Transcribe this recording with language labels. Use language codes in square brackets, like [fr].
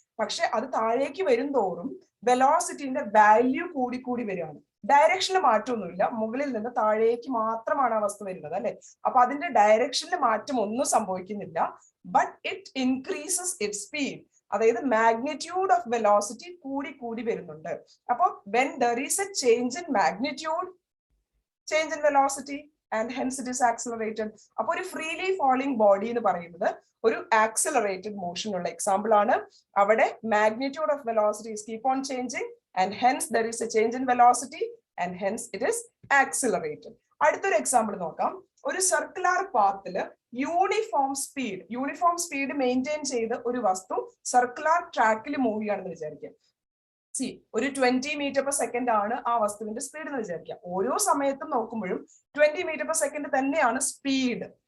[ml] പക്ഷെ അത് താഴേക്ക് വരും തോറും വെലോസിറ്റിന്റെ വാല്യൂ കൂടി കൂടി വരികയാണ്. ഡയറക്ഷനിൽ മാറ്റമൊന്നുമില്ല, മുകളിൽ നിന്ന് താഴേക്ക് മാത്രമാണ് ആ വസ്തു വരുന്നത് അല്ലെ. അപ്പൊ അതിന്റെ ഡയറക്ഷനിൽ മാറ്റം ഒന്നും സംഭവിക്കുന്നില്ല, [en] But it increases it speed. [ml] അതായത് മാഗ്നിറ്റ്യൂഡ് ഓഫ് വെലോസിറ്റി കൂടി കൂടി വരുന്നുണ്ട്. [en] അപ്പൊ when there is a change in magnitude, change in velocity and hence it is accelerated. [ml] അപ്പൊ ഒരു ഫ്രീലി ഫോളിംഗ് ബോഡി എന്ന് പറയുന്നത് ഒരു ആക്സിലറേറ്റഡ് മോഷൻ ഉള്ള എക്സാമ്പിൾ ആണ്. [en] അവിടെ magnitude of velocity is keep on changing and hence there is a change in velocity and hence it is accelerated. [ml] അടുത്തൊരു example നോക്കാം. ഒരു സർക്കുലർ പാത്തില് യൂണിഫോം സ്പീഡ് മെയിൻറ്റെയിൻ ചെയ്ത് ഒരു വസ്തു സർക്കുലർ ട്രാക്കിൽ മൂവ് ചെയ്യുകയാണെന്ന് വിചാരിക്കാം. ഒരു 20 മീറ്റർ പെർ സെക്കൻഡ് ആണ് ആ വസ്തുവിന്റെ സ്പീഡ് എന്ന് വിചാരിക്കാം. ഓരോ സമയത്തും നോക്കുമ്പോഴും 20 മീറ്റർ പെർ സെക്കൻഡ് തന്നെയാണ് സ്പീഡ്.